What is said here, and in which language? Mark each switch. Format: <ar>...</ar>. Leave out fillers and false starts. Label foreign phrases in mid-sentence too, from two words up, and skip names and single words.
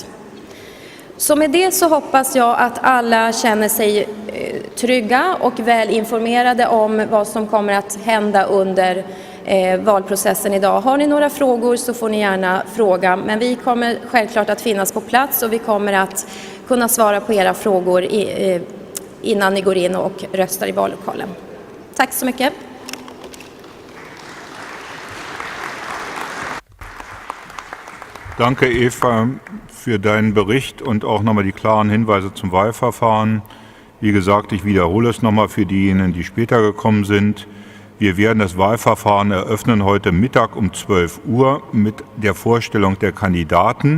<sv>Så med det så hoppas jag att alla känner sig trygga och väl informerade om vad som kommer att hända under valprocessen idag. Har ni några frågor så får ni gärna fråga, men vi kommer självklart att finnas på plats och vi kommer att kunna svara på era frågor innan ni går in och röstar i vallokalen. Tack så mycket.</sv> <de>Danke, Eva, für deinen Bericht und auch nochmal die klaren Hinweise zum Wahlverfahren. Wie gesagt, ich wiederhole es nochmal für diejenigen, die später gekommen sind. Wir werden das Wahlverfahren eröffnen heute Mittag um 12 Uhr mit der Vorstellung der Kandidaten.</de>